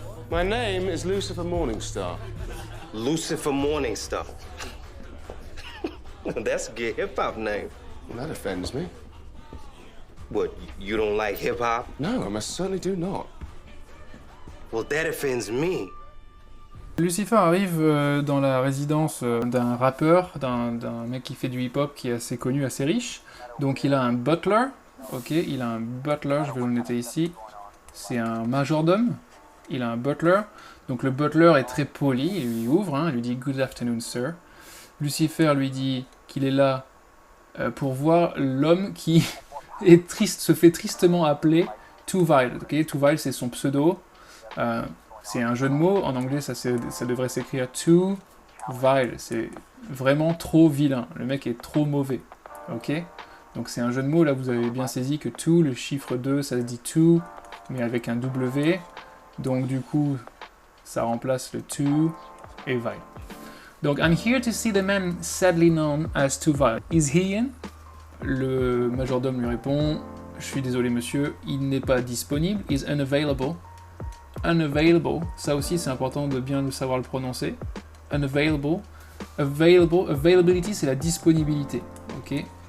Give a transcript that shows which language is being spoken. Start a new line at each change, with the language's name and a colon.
English: My name is Lucifer Morningstar. Lucifer Morningstar. That's a good hip-hop name. Well, that offends me. What, you don't like hip-hop? No, I most certainly do not. Well, that offends me.
French: Lucifer arrive dans la résidence d'un rappeur, d'un mec qui fait du hip-hop qui est assez connu, assez riche. Donc il a un butler, ok, il a un butler, je vais le noter ici. C'est un majordome, il a un butler. Donc le butler est très poli, il lui ouvre, il lui dit «
English: Good afternoon, sir ».
French: Lucifer lui dit qu'il est là pour voir l'homme qui est triste, se fait tristement appeler Too Vile. Ok, Too Vile c'est son pseudo. C'est un jeu de mots, en anglais ça devrait s'écrire too vile, c'est vraiment trop vilain, le mec est trop mauvais, ok? Donc c'est un jeu de mots, là vous avez bien saisi que too, le chiffre 2, ça se dit too, mais avec un W, donc du coup ça remplace le too et vile.
English: Donc I'm here to see the man sadly known as Too Vile. Is he in?
French: Le majordome lui répond, je suis désolé monsieur, il n'est pas disponible,
English: is unavailable.
French: Unavailable, ça aussi c'est important de bien savoir le prononcer. Unavailable. Availability c'est la disponibilité. Ok.